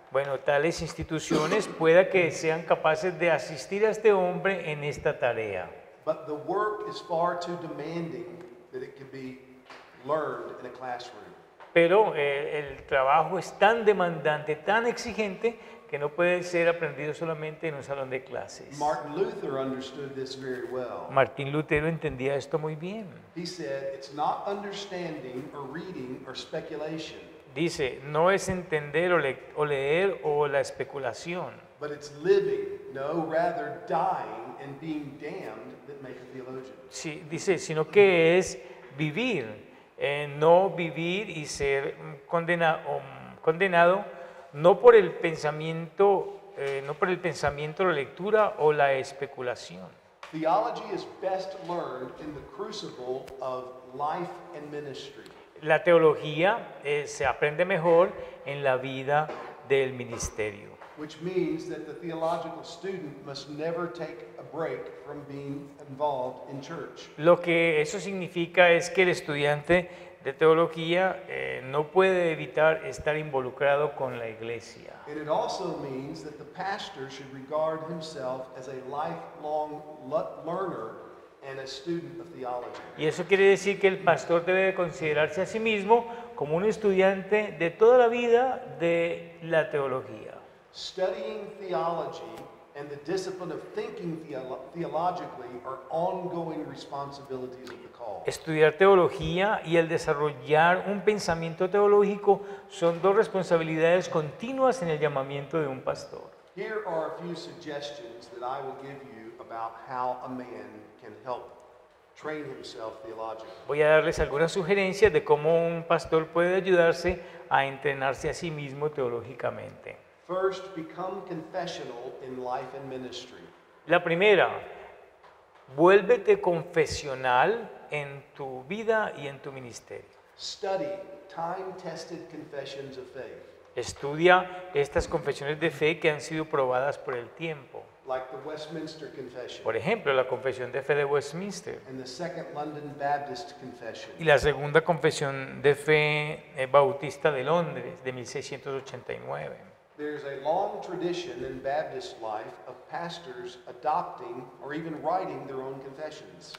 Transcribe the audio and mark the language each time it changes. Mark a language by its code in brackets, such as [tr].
[es] Bueno, tales instituciones pueda que sean capaces de asistir a este hombre en esta tarea, [en] but the work is far too demanding that it can be learned in a classroom. [es] pero el trabajo es tan demandante, tan exigente, que no puede ser aprendido solamente en un salón de clases. [en] Martin Luther understood this very well. [es] Martín Lutero entendía esto muy bien. [en] He said, it's not understanding or reading or speculation, [es] Dice, no es entender o leer o la especulación, [en] but it's living, no, rather dying and being damned that make a theologian. [es] sí, dice, sino que es vivir, no vivir y ser condenado no por el pensamiento, la lectura o la especulación. [en] Theology is best learned in the crucible of life and ministry. [es] La teología se aprende mejor en la vida del ministerio, [en] Which means that the theological student must never take a break from being involved in church. [es] Lo que eso significa es que el estudiante de teología no puede evitar estar involucrado con la iglesia. [en] And it also means that the pastor should regard himself as a lifelong learner and a student of theology. [es] Y eso quiere decir que el pastor debe de considerarse a sí mismo como un estudiante de toda la vida de la teología. [en] Studying theology and the discipline of thinking theologically are ongoing responsibilities of the call. [es] Estudiar teología y el desarrollar un pensamiento teológico son dos responsabilidades continuas en el llamamiento de un pastor. [en] Here are a few suggestions that I will give you about how a man can help train himself theologically. [es] Voy a darles algunas sugerencias de cómo un pastor puede ayudarse a entrenarse a sí mismo teológicamente. [en] First, become confessional in life and ministry. [es] La primera, vuélvete confesional en tu vida y en tu ministerio. [en] Study time-tested confessions of faith, [es] Estudia estas confesiones de fe que han sido probadas por el tiempo. [en] like the Westminster Confession [es] Por ejemplo, la confesión de fe de Westminster [en] and the Second London Baptist Confession. [es] y la segunda confesión de fe bautista de Londres de 1689. [en] There's a long tradition in Baptist life of pastors adopting or even writing their own confessions.